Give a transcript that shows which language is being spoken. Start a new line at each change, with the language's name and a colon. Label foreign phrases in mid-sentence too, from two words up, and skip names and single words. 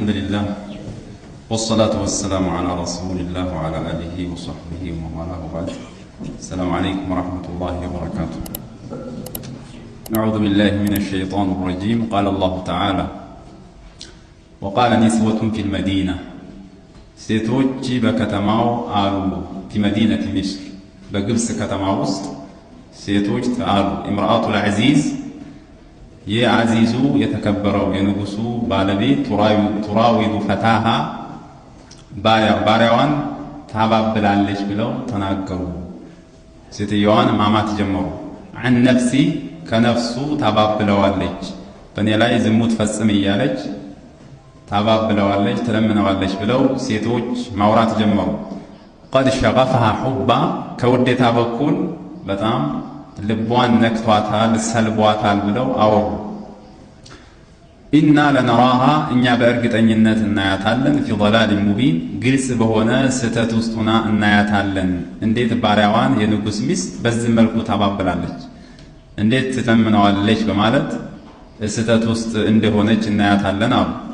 Arabic: لله والصلاة والسلام على رسول الله وعلى آله وصحبه ومن والاه وبعد. السلام عليكم ورحمة الله وبركاته. نعوذ بالله من الشيطان الرجيم. قال الله تعالى: وقال نسوة في المدينة
Amharic: ሴቶች በከተማው አሉ
Arabic: في مدينة مصر
Amharic: በግብጽ ከተማ ውስጥ ሴቶች አሉ።
Arabic: امرأة العزيز
Amharic: የአዚዙ የተከበረው የንጉሱ ባለቤት
Arabic: تراود فتاها
Amharic: ባሪያዋን ታባብላለች ብለው ተናገሩ። ሴትዮዋን ማማት ጀመሩ።
Arabic: عن نفسي
Amharic: ከነፍሱ ታባብለዋለች፣ በእኔ ላይ ዝሙት ፈጽም እያለች ታባብለዋለች፣ ትለምነዋለች ብለው ሴቶች ማውራት ጀመሩ።
Arabic: قد شغفها حبا
Amharic: ከውዴታ በኩል በጣም ልቧን ነክቷታል፣ ሰልቧታል ብለው አወሩ።
Arabic: إنا لنراها
Amharic: እኛ በእርግጠኝነት እናያታለን
Arabic: في ضلال مبين
Amharic: ግልጽ በሆነ ስህተት ውስጥ ሆና እናያታለን። እንዴት ባሪያዋን የንጉስ ሚስት በዚህ መልኩ ታባብላለች፣ እንዴት ትተምነዋለች በማለት ስህተት ውስጥ እንደሆነች እናያታለን አሉ።